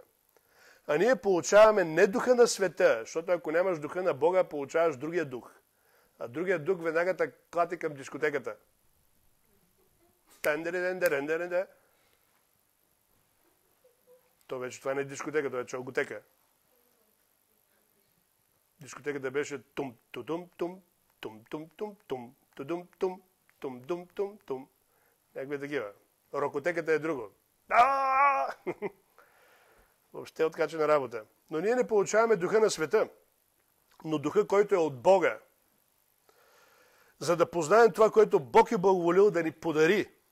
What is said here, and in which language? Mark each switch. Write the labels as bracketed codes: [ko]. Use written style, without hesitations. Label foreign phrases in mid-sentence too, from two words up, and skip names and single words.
[bg] А ние получаваме не духа на света, защото ако нямаш духа на Бога, получаваш другия дух. А другия дух веднага те клати към дискотеката. То вече това не е дискотека, това е чалготека. Дискотеката беше тум-тум-тум, тум-тум-тум-тум, тудум-тум, тум-дум-тум-тум. Някакви такива. Рокотеката е друго. Въобще откачена работа. Но ние не получаваме духа на света, но духа, който е от Бога. За да познаем това, което Бог е благоволил да ни подари.